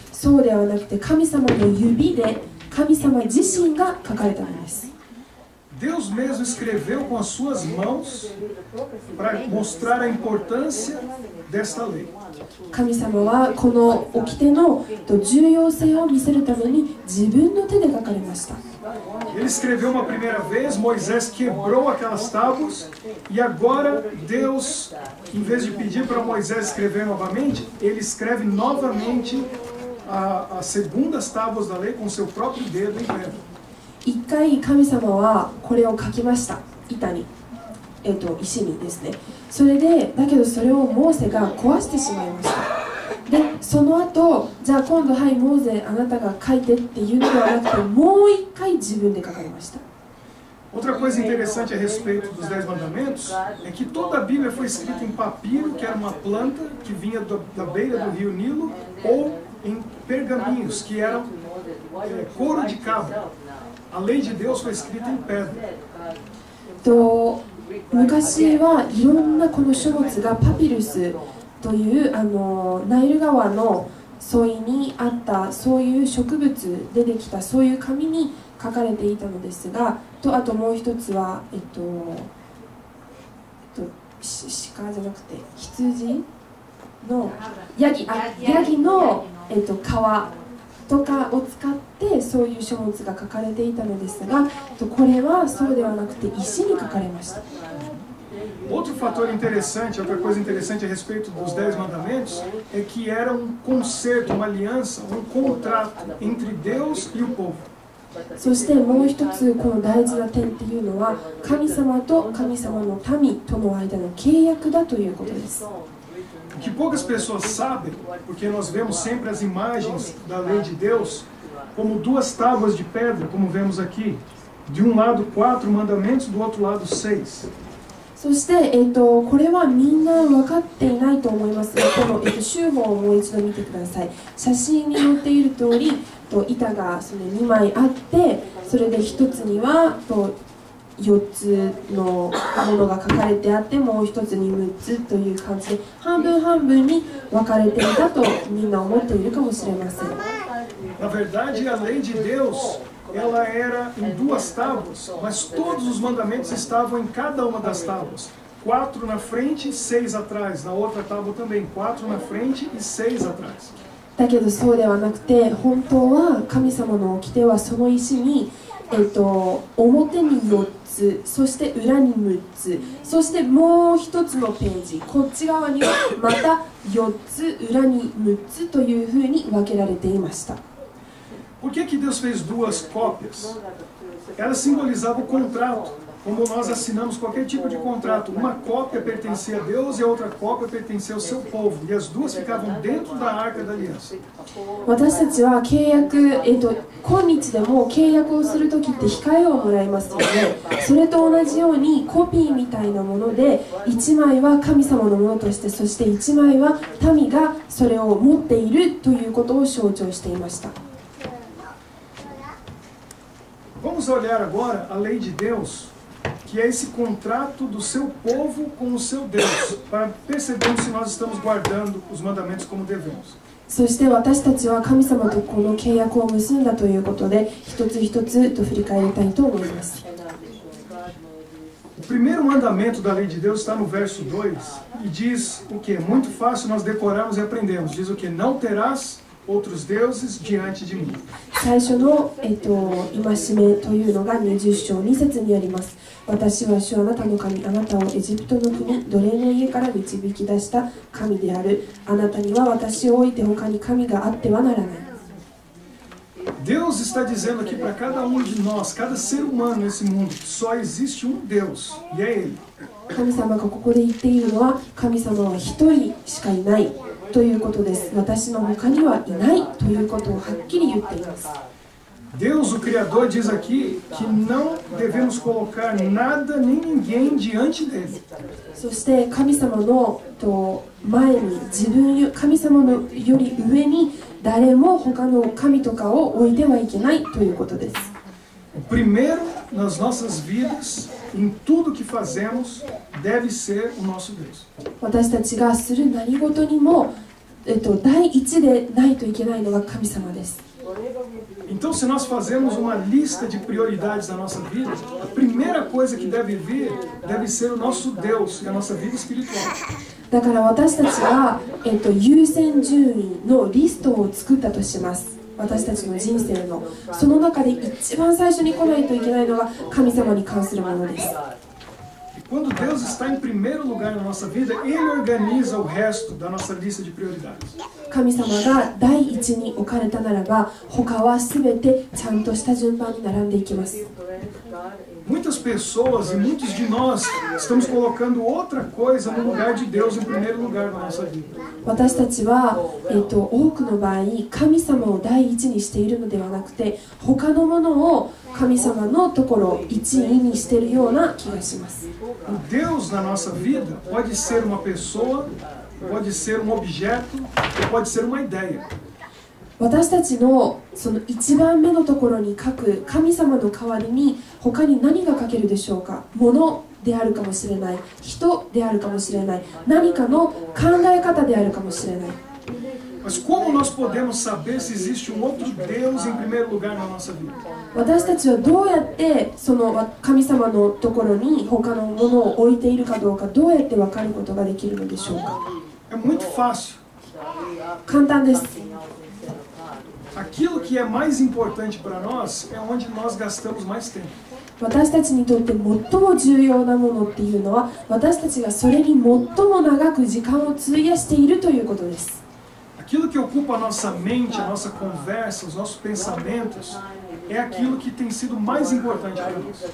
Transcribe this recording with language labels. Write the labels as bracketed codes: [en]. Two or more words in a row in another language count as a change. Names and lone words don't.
[ja] そうではなくて神様の指で神様自身が書かれたのです。 [pt] Deus mesmo escreveu com as suas mãos para mostrar a importância desta lei. [ja] 神様はこの掟の重要性を見せるために自分の手で書かれました。 [pt] Ele escreveu uma primeira vez, Moisés quebrou aquelas tábuas e agora Deus, em vez de pedir para Moisés escrever novamente, ele escreve novamente as segundas tábuas da lei com seu próprio dedo em pedra. [ja] 一回神様はこれを書きました。板に、石にですね。それでだけどそれをモーセが壊してしまいました。でその後、じゃあ今度はいモーセあなたが書いてっていうのではなくて、もう一回自分で書かれました。 [pt] Outra coisa interessante a respeito dos 10 mandamentos é que toda a Bíblia foi escrita em papiro, que era uma planta que vinha da beira do rio Nilo, ou em pergaminhos, que eram couro de cabra. A lei de Deus foi escrita em pedra. [ja] 昔はいろんなこの書物がパピルスというナイル川の沿いにあったそういう植物でできたそういう紙に書かれていたのですが、あともう一つは鹿じゃなくて羊のヤギの皮とかを使ってそういう書物が書かれていたのですが、これはそうではなくて石に書かれました。 [pt] Outro fator interessante, outra coisa interessante a respeito dos 10 mandamentos é que era um concerto, uma aliança, um contrato entre Deus e o povo. [ja] そしてもう一つこの大事な点っていうのは神様と神様の民との間の契約だということです。 [pt] O que poucas pessoas sabem, porque nós vemos sempre as imagens da lei de Deus como duas tábuas de pedra, como vemos aqui. De um lado 4 mandamentos, do outro lado 6. [ja] そして、これはみんな分かっていないと思いますが、この、集法をもう一度見てください。写真に載っている通り、板がその2枚あって、それで1つには4つのものが書かれてあって、もう1つに6つという感じで、半分半分に分かれていたとみんな思っているかもしれません。 [pt] Na verdade, a lei de Deus ela era em 2 tábuas, mas todos os mandamentos estavam em cada uma das tábuas. 4 na frente e 6 atrás. Na outra tábua também, 4 na frente e 6 atrás. [ja] だけどそうではなくて、本当は神様の掟はその石に、表に4つ、そして裏に6つ、そしてもう1つのページ、こっち側にはまた4つ、裏に6つというふうに分けられていました。 [pt] Por que Deus fez 2 cópias? Ela simbolizava o contrato, como nós assinamos qualquer tipo de contrato. Uma cópia pertencia a Deus e a outra cópia pertencia ao seu povo. E as duas ficavam dentro da Arca da Aliança. [ja] 私たちは契約、今日でも契約をするときって控えをもらいますよね。それと同じようにコピーみたいなもので、1枚は神様のものとして、そして1枚は民がそれを持っているということを象徴していました。 [pt] Vamos olhar agora a lei de Deus, que é esse contrato do seu povo com o seu Deus, para percebermos se nós estamos guardando os mandamentos como devemos. [ja] そして私たちは神様とこの契約を結んだということで、一つ一つと振り返りたいと思います。 [pt] O primeiro mandamento da lei de Deus está no verso 2 e diz o que? Muito fácil nós decorarmos e aprendemos. Diz o que? Não terás outros deuses diante de mim. [ja] 最初の、戒めというのが20章2節にあります。私は主あなたの神、あなたをエジプトの国、奴隷の家から導き出した神である。あなたには私を置いて他に神があってはならない。 [pt] Deus está dizendo aqui para cada um de nós, cada ser humano nesse mundo, que só existe um Deus, e é Ele. [ja] 神様がここで言っているのは、神様は一人しかいないということです。私の他にはいないということをはっきり言っています。 [pt] Deus, o Criador, diz aqui que não devemos colocar nada nem ninguém diante dele. [ja] そして神様の前に神様のより上に誰も他の神とかを置いてはいけないということです。 [pt] O primeiro nas nossas vidas, em tudo que fazemos, deve ser o nosso Deus. [ja] 私たちがする何事にも、第一でないといけないのが神様です。 [pt] Então, se nós fazemos uma lista de prioridades na nossa vida, a primeira coisa que deve vir deve ser o nosso Deus e a nossa vida espiritual. [ja] だから私たちが、優先順位のリストを作ったとします。私たちの人生のその中で一番最初に来ないといけないのが神様に関するものです。 [pt] Quando Deus está em primeiro lugar na nossa vida, Ele organiza o resto da nossa lista de prioridades. [ja] 神様が第一に置かれたならば、他はすべてちゃんとした順番に並んでいきます。 [pt] Muitas pessoas e muitos de nós estamos colocando outra coisa no lugar de Deus em primeiro lugar na nossa vida. [ja] 私たちは、多くの場合、神様を第一にしているのではなくて、他のものを神様のところ一位にしているような気がします。 [pt] O Deus na nossa vida pode ser uma pessoa, pode ser um objeto, ou pode ser uma ideia. [ja] 私たちのその一番目のところに書く神様の代わりに他に何が書けるでしょうか。物であるかもしれない、人であるかもしれない、何かの考え方であるかもしれない。 [pt] Mas como nós podemos saber se existe um outro Deus em primeiro lugar na nossa vida? [ja] 私たちはどうやってその神様のところに他のものを置いているかどうか、どうやって分かることができるのでしょうか。 [pt] É muito fácil. [ja] 簡単です。 [pt] Aquilo que é mais importante para nós é onde nós gastamos mais tempo. [ja] 私たちにとって最も重要なものっていうのは、私たちがそれに最も長く時間を費やしているということです。 [pt] Aquilo que ocupa a nossa mente, a nossa conversa, os nossos pensamentos, é aquilo que tem sido mais importante para nós.